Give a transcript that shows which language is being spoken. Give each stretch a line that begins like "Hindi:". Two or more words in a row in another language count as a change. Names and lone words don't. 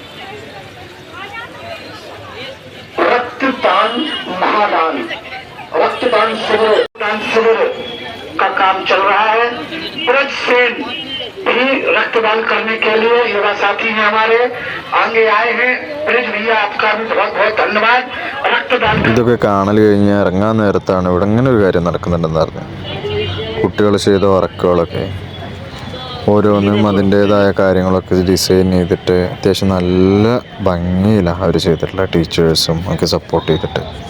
Hindi: रक्तदान महादान, रक्तदान शिविर का काम चल रहा है। ब्रज सेन भी रक्तदान करने के लिए युवा साथी हैं हमारे, आगे आए हैं। ब्रज भैया आपका भी बहुत बहुत धन्यवाद। रक्तदान
Malayalam: ഇതൊക്കെ കാണൽ കഴിഞ്ഞ് ഇറങ്ങാൻ നേരത്താണ് ഇവിടെ ഇങ്ങനെ ഒരു കാര്യം നടക്കുന്നുണ്ടെന്ന് പറഞ്ഞു. കുട്ടികൾ ചെയ്ത വർക്കുകളൊക്കെ ഓരോന്നും അതിൻ്റേതായ കാര്യങ്ങളൊക്കെ ഡിസൈൻ ചെയ്തിട്ട് അത്യാവശ്യം നല്ല ഭംഗിയിലാണ് അവർ ചെയ്തിട്ടുള്ള, ടീച്ചേഴ്സും ഒക്കെ സപ്പോർട്ട് ചെയ്തിട്ട്.